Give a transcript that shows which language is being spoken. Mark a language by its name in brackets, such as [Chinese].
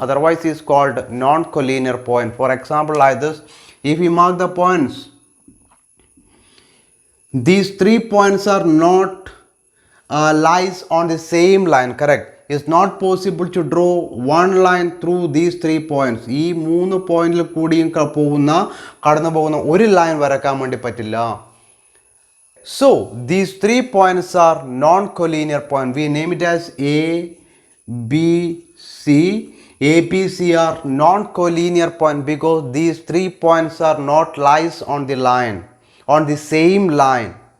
[English] Otherwise is called non-collinear point. For example, like this, if we mark the points, these 3 points are not lies on the same line, correct? It's not possible to draw one line through these 3 points. [Malayalam] ഈ 3 പോയിന്റിൽ കൂടിയും കടന്നു പോകുന്ന ഒരു line വരക്കാൻ വേണ്ടി പറ്റില്ല. [English] So these 3 points are non-collinear point. We name it as A, B, C. A, B, C are non-collinear point because these 3 points are not lies on the line, on the same line.